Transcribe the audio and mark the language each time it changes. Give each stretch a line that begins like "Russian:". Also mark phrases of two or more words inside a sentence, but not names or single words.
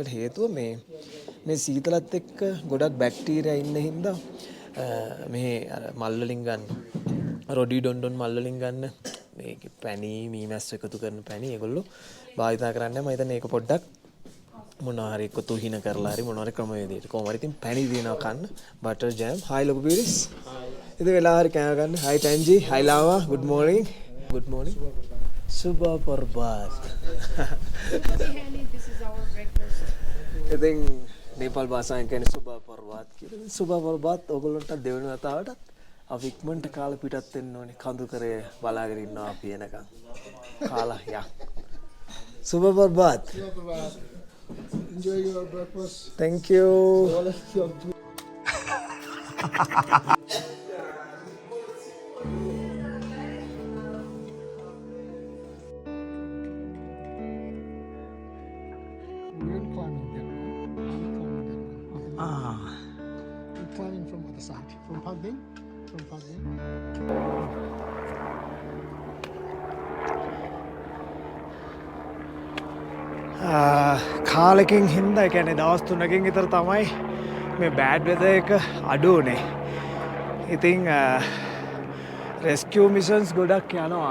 Sinhala: ඒකට හේතුව මේ සීතලත් එක්ක ගොඩක් බැක්ටීරියා ඉන්න හින්දා මේ අර මල් වලින් ගන්න රොඩි ඩොන්ඩොන් මල් වලින් ගන්න මේක පැණි මීමැස්ස එකතු කරන පැණි ඒගොල්ලෝ භාවිතා කරන්නේ. මම හිතන්නේ ඒක පොඩ්ඩක් මොනවා හරි එකතු හින කරලා හරි මොනවා හරි ක්‍රමවේදයකට කොහොම හරි ඉතින් පැණි දිනනවා කන්න බටර් ජෑම්. හායි ලොකු පීරිස්. ඉතින් වෙලා හරි කෑම ගන්න. හායි ටැන්ජි. හායි ලාවා.
English: good morning. good morning.
Nepali: शुभ प्रभात.
English: This is our breakfast.
Sinhala: ඉතින් නේපාල් භාෂාවෙන් කියන්නේ
Nepali: शुभ प्रभात
Sinhala: කියලා.
Nepali: शुभ प्रभात
Sinhala: ඔයගොල්ලන්ට දෙවෙනි වතාවටත් අපි ඉක්මනට කාලා පිටත් වෙන්න ඕනේ. කඳු කරේ බලාගෙන ඉන්නවා අපි එනකන්. කාලා යා.
Nepali: शुभ प्रभात.
English: Enjoy your breakfast. Thank you. We're climbing that one. I'm climbing that one. Okay. We're climbing from other side. From Pagding. From Pagding.
Sinhala: කාලෙකින් හින්දා ඒ කියන්නේ දවස් 3කින් විතර තමයි මේ
English: bad weather
Sinhala: එක අඩු උනේ. ඉතින්
English: rescue missions
Sinhala: ගොඩක් යනවා.